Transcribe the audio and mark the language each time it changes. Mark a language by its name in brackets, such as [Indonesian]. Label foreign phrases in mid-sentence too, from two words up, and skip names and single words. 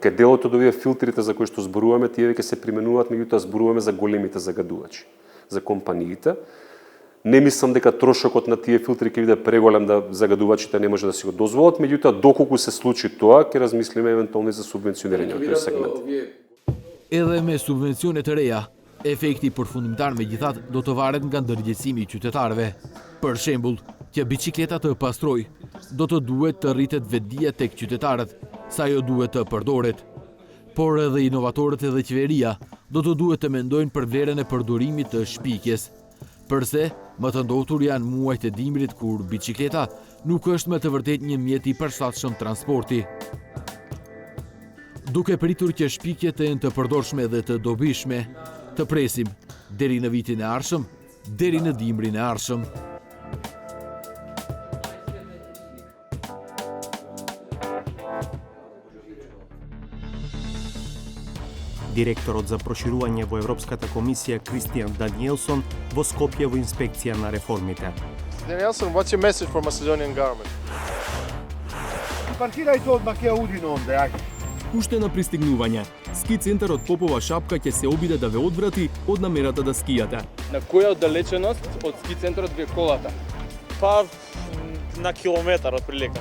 [Macedonian] Кај делот од овие филтрите за кои што зборуваме, тие веќе се применуваат, меѓутоа зборуваме за големите загадувачи, за компаниите. Не мислам дека трошокот на тие филтри ќе биде преголем да загадувачите не може да си го дозволат, меѓутоа доколку се случи тоа, ќе размислиме евентуално за субвенционирање на тој сегмент. [Albanian] Edhe me subvencione të reja, efekti përfundimtar megjithatë do të varet nga ndërgjegjësimi i qytetarëve. Për shembull, që biçikleta të pastroj, do të duhet të rritet vetdia tek qytetarët, sa ajo duhet të përdoret. Por edhe inovatorët edhe qeveria do të duhet të mendojnë për vlerën e përdorimit të shpikjes. Përse, më të ndotur janë muajt e dimrit kur biçikleta nuk është me të vërtet një mjet i përshtatshëm transporti. Duke pritur që shpikjet e jenë të përdorshme dhe të dobishme, të presim deri në vitin e ardhshëm, deri në dimrin e ardhshëm. [Macedonian] Директорот за проширување во Европската комисија Кристијан Даниелсон во Скопје во инспекција на реформите. [English] Danielson, what's your message for Macedonian government? [Macedonian] Партирајте одма ке Аудино онде, ајде. Уште на пристигнување, ски центарот Попова шапка ќе се обиде да ве одврати од намерата да скијате. На која оддалеченост од ски центарот ви е колата? Па на километар од прилика.